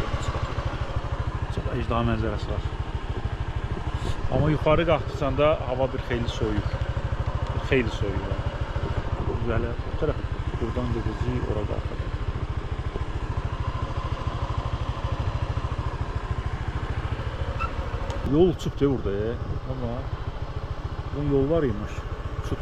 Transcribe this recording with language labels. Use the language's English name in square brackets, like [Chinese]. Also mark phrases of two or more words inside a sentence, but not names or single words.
[Azerbaijani] Çox əjdaha mənzərəsi var. Amma yuxarı qalxdıqca da hava bir xeyli soyuq. Bir xeyli soyuq. Belə bu tərəf buradan gedəcəyik, ora qalxacaq. Yol uçub de burada ya. Ama bunun yol var imiş. Uçub.